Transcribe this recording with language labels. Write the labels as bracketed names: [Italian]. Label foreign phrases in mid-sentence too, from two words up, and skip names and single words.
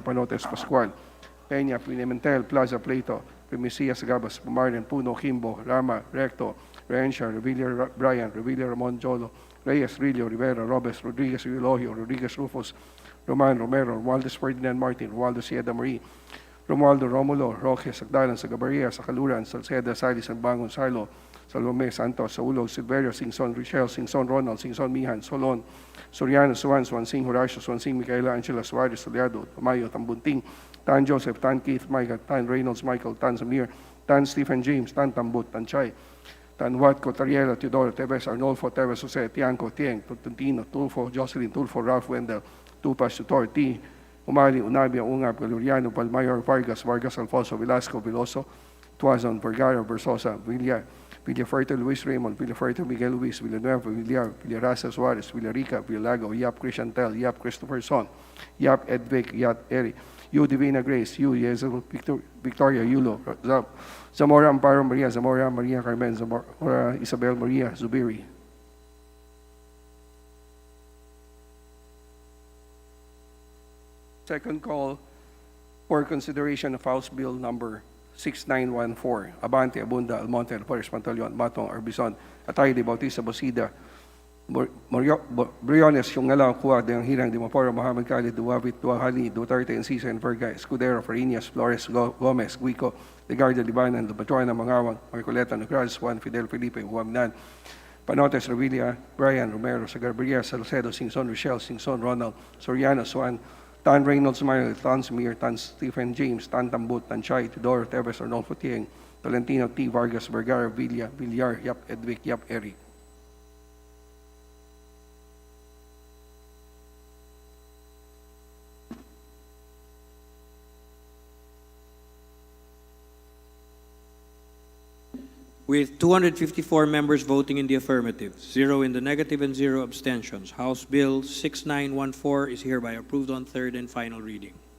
[English] Panotes, Pascual, Peña, Pinementel, Plaza, Plato, Primicia, Sagabas, Pumarden, Puno, Kimbo, Rama, Recto, Rencia, Revilla, Brian, Revilla, Ramon, Jolo, Reyes, Rillo, Rivera, Robes, Rodriguez, Eulogio, Rodriguez, Rufus, Roman, Romero, Romualdez, Ferdinand Martin, Romualdo Sieda Marie, Romualdo, Romulo, Roque, Sagdalan, Sagabaria, Sakaluran, Salceda, Salis, Bangon, Sarlo, Salome, Santos, Saulog, Silverio, Singson, Richel, Singson, Ronald, Singson, Mihan, Solon, Soriano, Suan, Swansing, Horacio, Swansing, Micaela, Angela, Suarez, Soleado, Tamayo, Tambunting, Tan Joseph, Tan Keith, Michael, Tan Reynolds, Michael, Tan Samir, Tan Stephen James, Tan Tambut, Tan Chay, Tan Watco, Tariela, Teodoro, Teves, Arnolfo, Teves, Jose, Tianco, Tieng, Tuntino, Tulfo, Jocelyn, Tulfo, Ralph Wendell, Tupas, Tutor, T, Umali, Unabia, Ungab, Galuriano, Palmayor, Vargas, Alfonso, Velasco, Veloso, Tuazon, Vergara, Versosa, Villafuerte, Luis Raymond, Villafuerte, Miguel Luis, Villanueva, Villar, Villarasa, Suarez, Villarica, Villalago, Yap Christiantel, Yap Christopher Son, Yap Edvic, Yap Eri, Yu Divina Grace, Yu Yezel, Victoria, Yulo, Zamora Amparo Maria, Zamora Maria Carmen, Zamora Isabel Maria, Zubiri. Second call for consideration of House Bill number 6914, Abante, Abunda, Almonte, Alvarez, Pantaleon, Matong, Arbizon, Atayde, Bautista, Bosida, Briones, yung ngalaw, Kuwa, Dayang Hirang, Dimaporo, Mohamed Khalid, Duwavit, Duahali, Duterte, Encisa, and Verga, Escudero, Farinas, Flores, Gomez, Guico, Legarda, Libanan, Lubatuana, Mangawang, Marcoleta, Nogales, Juan, Fidel, Felipe, Huaminan, Panotes, Revilla, Brian, Romero, Sagarberia, Salcedo, Singson, Rochelle, Singson, Ronald, Soriano, Swan, Tan Reynolds, Mayo, Tan Samir, Tan Stephen James, Tan Tambut, Tan Chay, Teodoro, Teves, Arnolfo Tieng, Tolentino, T. Vargas, Vergara, Villar, Yap Edvic, Yap Eric. With 254 members voting in the affirmative, 0 in the negative, and 0 abstentions, House Bill 6914 is hereby approved on third and final reading.